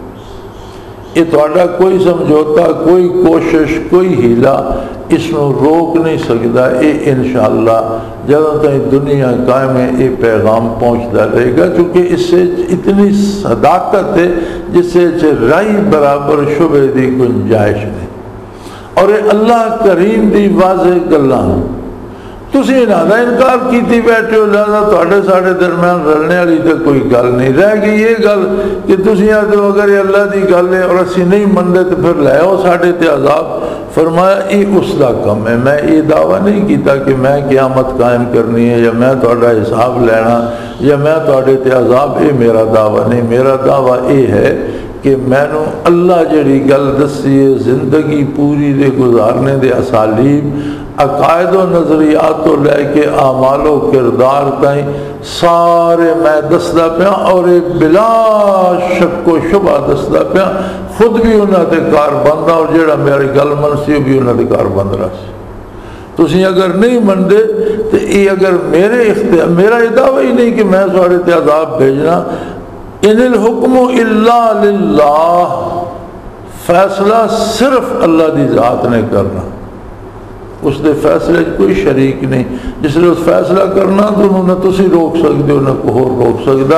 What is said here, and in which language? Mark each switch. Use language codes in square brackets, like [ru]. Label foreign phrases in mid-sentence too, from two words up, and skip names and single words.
[pa] یہ تہاڈا کوئی سمجھوتا، کوئی کوشش، کوئی ہیلا [ur] اس کو روک نہیں سکتا، [pa] یہ انشاءاللہ جدوں تک دنیا قائم ہے یہ پیغام پہنچتا رہے گا، کیونکہ اس سے اتنی صداقت ہے جس سے رائی برابر شبہ دی گنجائش نہیں، اور یہ اللہ کریم دی واضح گلاں تسی انہاں دا انکار کیتی بیٹھے ہو، لہذا تہاڈے ساڈے درمیان رلنے والی تو کوئی گل نہیں رہ گئی۔ یہ گل کہ تسی آدھو اگر یہ اللہ دی گل ہے اور اسی نہیں منتے تو پھر لے آؤ ساڈے تے عذاب، فرمایا یہ اس دا کم ہے، میں یہ دعویٰ نہیں کیتا کہ میں قیامت قائم کرنی ہے یا میں تہاڈا حساب لینا یا میں تہاڈے تے عذاب، یہ میرا دعویٰ نہیں۔ میرا دعویٰ یہ ہے کہ میں نو اللہ جڑی گل دسی ہے زندگی پوری دے گزارنے دے اسالیب، عقائد و نظریات تو لے کے اعمال و کردار تائیں سارے میں دسدا پیا، اور بلا شک و شبہ دسدا پیا، خود بھی انہاں تے کار بندہ اور جڑا میری گل منسی بھی انہاں تے کار بند رہا سی۔ تسی اگر نہیں مندے تو یہ اگر میرے اختیار، میرا یہ دعویٰ ہی نہیں کہ میں سارے تے عذاب بھیجنا، [ar] ان الحکم الا للہ، [pa] فیصلہ صرف اللہ دی ذات نے کرنا، اس دے فیصلے کوئی شریک نہیں، جس نے اس فیصلہ کرنا تو انہوں نے تسی روک سکتے ہو نہ کوئی اور روک سکتا۔